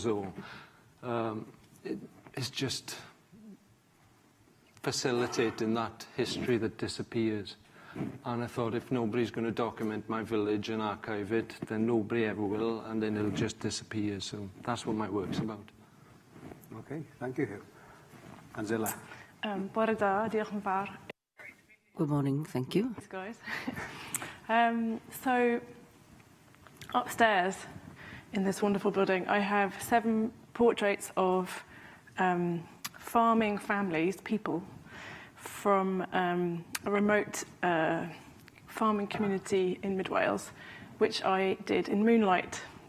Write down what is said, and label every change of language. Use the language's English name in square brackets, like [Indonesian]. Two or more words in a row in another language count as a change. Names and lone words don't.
[English] Or it's just facilitating that history that disappears. And I thought if nobody's going to document my village and archive it, then nobody ever will, and then it'll just disappear. So that's what my work's about. Okay, thank you, Hugh. Angela. [Welsh] Bore da, diolch yn fawr. [English] Good morning, thank you. Thanks, guys. So, upstairs in this wonderful building, I have 7 portraits of farming families, people, from a remote farming community in Mid Wales, which I did in moonlight.